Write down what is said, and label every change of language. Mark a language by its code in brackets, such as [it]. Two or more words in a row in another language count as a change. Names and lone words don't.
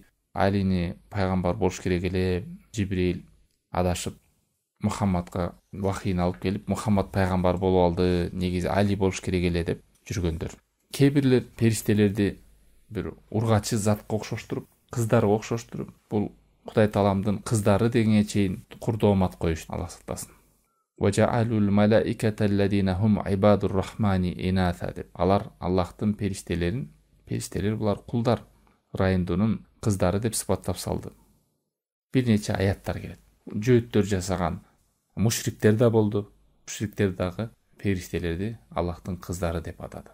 [ky] Алини пайгамбар болуш керек эле. Жибрил адашып Мухаммадка вахийни алып келип, Мухаммад пайгамбар болуп алды, негизи Али болуш керек эле деп жүргөндөр. Кээ бирлер периштелерди бир ургачы затка окшоштуруп, кыздарга окшоштуруп, бул Кудай Тааламдын кыздары дегенге чейин курдоомат коюш, Аллах сактасын. [ar] وجعلوا الملائكة الذين هم عباد الرحمن إناثا [ky] деп. Алар Аллахтын периштелер булар кулдар, Райындунун кыздары деп сыпаттап салды. Бир нече аяттар келет. Жөөттөр жасаган мушриктер да болду. Мушриктер дагы периштелерди Аллахтын кыздары деп атады.